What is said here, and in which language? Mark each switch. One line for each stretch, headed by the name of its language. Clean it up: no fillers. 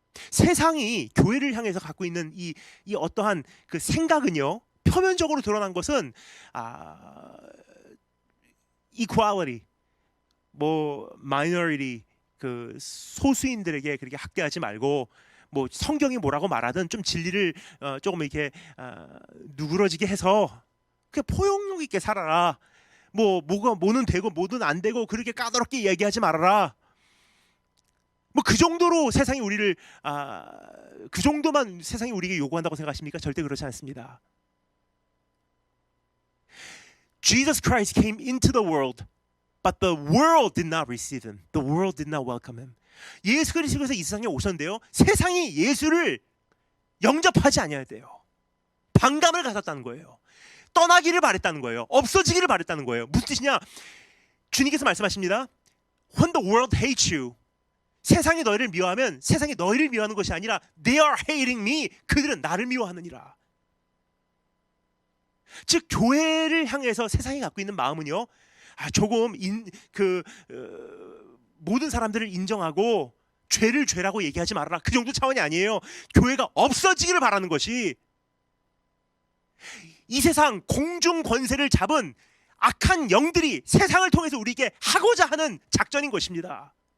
Korean: 세상이 교회를 향해서 갖고 있는 이 어떠한 그 생각은요, 표면적으로 드러난 것은 equality, minority, 그 소수인들에게 그렇게 학대하지 말고, 성경이 뭐라고 말하든 좀 진리를 조금 이렇게 누그러지게 해서 그냥 포용력 있게 살아라. 뭐는 되고 뭐는 안 되고 그렇게 까다롭게 얘기하지 말아라. 그 정도로 세상이 우리를 그 정도만 세상이 우리에게 요구한다고 생각하십니까? 절대 그렇지 않습니다.
English: Jesus Christ came into the world, but the world did not receive him. The world did not welcome him.
Korean: 예수 그리스도께서 이 세상에 오셨는데요, 세상이 예수를 영접하지 아니해야 돼요. 반감을 가졌다는 거예요. 떠나기를 바랬다는 거예요. 없어지기를 바랬다는 거예요. 무슨 뜻이냐? 주님께서 말씀하십니다.
English: When the world hates you,
Korean: 세상이 너희를 미워하면 세상이 너희를 미워하는 것이 아니라
English: They are hating me.
Korean: 그들은 나를 미워하느니라. 즉 교회를 향해서 세상이 갖고 있는 마음은요, 조금 모든 사람들을 인정하고 죄를 죄라고 얘기하지 말아라, 그 정도 차원이 아니에요. 교회가 없어지기를 바라는 것이 이 세상 공중 권세를 잡은 악한 영들이 세상을 통해서 우리에게 하고자 하는 작전인 것입니다.